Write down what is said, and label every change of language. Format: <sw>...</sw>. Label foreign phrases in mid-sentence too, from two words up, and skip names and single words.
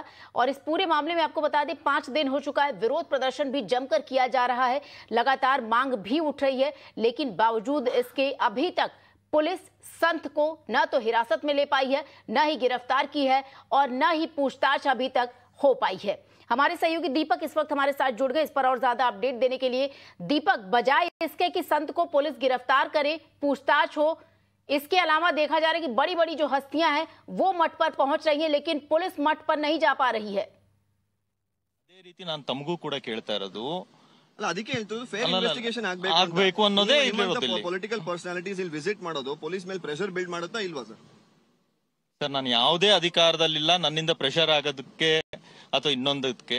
<hi>और इस पूरे मामले में आपको बता दें 5 दिन हो चुका है। विरोध प्रदर्शन भी जमकर किया जा रहा है, लगातार मांग भी उठ रही है, लेकिन बावजूद इसके अभी तक पुलिस संत को न तो हिरासत में ले पाई है, न ही गिरफ्तार की है और न ही पूछताछ अभी तक हो पाई है। हमारे सहयोगी दीपक इस वक्त हमारे साथ जुड़ गए इस पर और ज्यादा अपडेट देने के लिए। दीपक, बजाय इसके कि संत को पुलिस गिरफ्तार करे, पूछताछ हो, इसके अलावा देखा जा रहा है कि बड़ी बड़ी जो हस्तियां हैं वो मठ पर पहुंच रही हैं, लेकिन पुलिस मठ पर नहीं जा पा रही है।</hi> <kn>ಅದೇ ರೀತಿ ನಾನು ತಮಗೂ ಕೂಡ ಕೇಳ್ತಾ ಇರೋದು ಅಲ್ಲ, ಅದಕ್ಕೆ ಹೇಳ್ತಿರೋದು</kn> <en>fair investigation</en> <kn>ಆಗಬೇಕು ಅನ್ನೋದೇ ಇಲ್ಲಿ</kn> <en>political personalities</en> <kn>ಇಲ್ಲಿ ವಿಸಿಟ್ ಮಾಡೋದು ಪೊಲೀಸ್ ಮೇಲೆ</kn> <en>pressure build</en> <kn>ಮಾಡುತ್ತಾ ಇಲ್ವಾ ಸರ್? ಸರ್, ನಾನು ಯಾವುದೇ ಅಧಿಕಾರದಲ್ಲಿಲ್ಲ ನನ್ನಿಂದ ಪ್ರೆಷರ್ ಆಗೋದಕ್ಕೆ ಅಥವಾ ಇನ್ನೊಂದಕ್ಕೆ.</kn>